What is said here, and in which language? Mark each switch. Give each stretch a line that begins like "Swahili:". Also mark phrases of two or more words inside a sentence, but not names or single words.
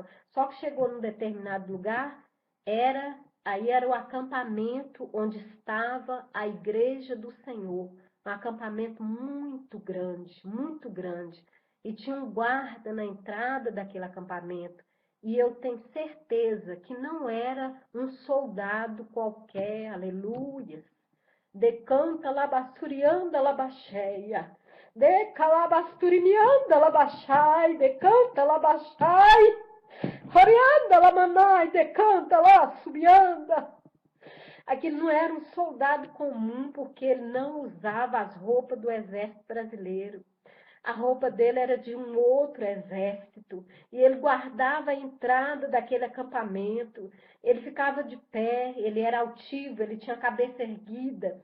Portuguese: Só que chegou num determinado lugar, aí era o acampamento onde estava a igreja do Senhor. Um acampamento muito grande, muito grande. E tinha um guarda na entrada daquele acampamento. E eu tenho certeza que não era um soldado qualquer, aleluia. Decanta labassurianda labacheia. De calabasturimianda labachai, decanta labachai. Horianda lamanai, decanta lá, subianda. Aquele não era um soldado comum, porque ele não usava as roupas do exército brasileiro. A roupa dele era de um outro exército. E ele guardava a entrada daquele acampamento. Ele ficava de pé, ele era altivo, ele tinha a cabeça erguida.